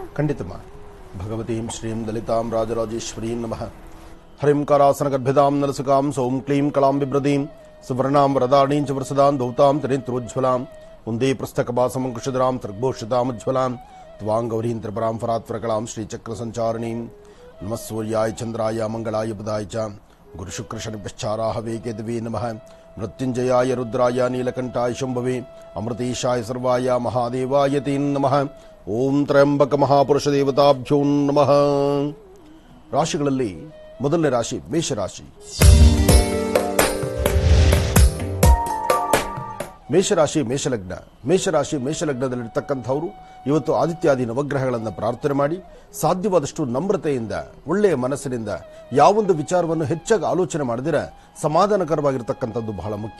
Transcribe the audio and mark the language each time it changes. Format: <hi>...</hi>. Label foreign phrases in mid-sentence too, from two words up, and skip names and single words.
<sa>ಖಂಡಿತಮ್ಮ. ಭಗವತೀಂ ಶ್ರೀಂ ದಲಿತಾಂ ರಾಜರಾಜೇಶ್ವರೀಂ ನಮಃ. ಹರಿಂ ಕರಾಸನ ಗರ್ಭಿದಾಂ ನಲಸುಕಾಂ ಸೌಂ ಕ್ಲೀಂ ಕಲಾಂ ಬಿಭ್ರದೀಂ ಸುವರ್ಣಾಂ ವರದಾಣೀಂ ಚ ವರಸದಾಂ ದೌತಾಂ ತ್ರಿನೇತ್ರೋಜ್ವಲಾಂ ಒಂದೇ ಪುಸ್ತಕಭಾಸಮಂಕುಶಧರಾಂ ತ್ರಿಗ್ಭೂಷಿತಾಮಜ್ವಲಾಂ ತ್ವಾಂ ಗೌರೀಂ ತ್ರಿಪರಾಂ ಫರಾತ್ವರಕಲಾಂ ಶ್ರೀಚಕ್ರ ಸಂಚಾರಿಣೀಂ ನಮಃ ಸೂರ್ಯಾಯ ಚಂದ್ರಾಯ ಮಂಗಳಾಯ ಬುಧಾಯ ಚ ಗುರುಶುಕ್ರಶನಿಭ್ಯಶ್ಚಾರಾಹವೇ ಕೇತವೇ ನಮಃ. ಮೃತ್ಯುಂಜಯಾಯ ರುದ್ರಾಯ ನೀಲಕಂಠಾಯ ಶಂಭವೇ ಅಮೃತೇಶಾಯ ಸರ್ವಾಯ ಮಹಾದೇವಾಯ ತೇ ನಮಃ. ಓಂ ತ್ರಯಂಬಕ ಮಹಾಪುರುಷ ದೇವತಾಭ್ಯೋ ನಮಃ.</sa> <kn>ರಾಶಿಗಳಲ್ಲಿ ಮೊದಲನೇ ರಾಶಿ ಮೇಷರಾಶಿ. ಮೇಷರಾಶಿ ಮೇಷಲಗ್ನ. ಮೇಷರಾಶಿ ಮೇಷಲಗ್ನದಲ್ಲಿರ್ತಕ್ಕಂಥವರು ಇವತ್ತು ಆದಿತ್ಯಾದಿ ನವಗ್ರಹಗಳನ್ನು ಪ್ರಾರ್ಥನೆ ಮಾಡಿ ಸಾಧ್ಯವಾದಷ್ಟು ನಮ್ರತೆಯಿಂದ ಒಳ್ಳೆಯ ಮನಸ್ಸಿನಿಂದ ಯಾವೊಂದು ವಿಚಾರವನ್ನು ಹೆಚ್ಚಾಗಿ ಆಲೋಚನೆ ಮಾಡಿದ್ರೆ ಸಮಾಧಾನಕರವಾಗಿರ್ತಕ್ಕಂಥದ್ದು ಬಹಳ ಮುಖ್ಯ.</kn>